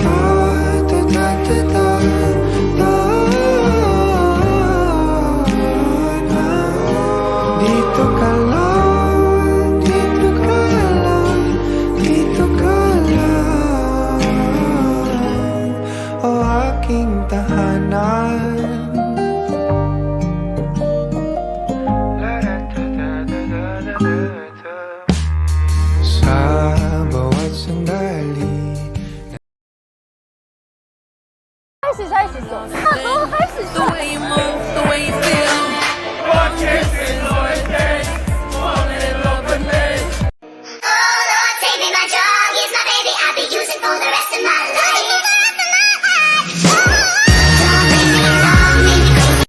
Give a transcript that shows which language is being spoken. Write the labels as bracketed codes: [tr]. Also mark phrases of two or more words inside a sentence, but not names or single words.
[tl] Dito ka lang, dito ka lang, dito ka lang, o aking tahanan. Sa bawat sandali [ko] 할 수 있어, 할 수 있어. 너 할 수 있어. [en] The way you move, the way you feel. One kiss is all it takes. Falling in love with me. Oh Lord, take me, my drug is my baby. I'll be using for the rest of my life. Don't make me wrong, make me crazy.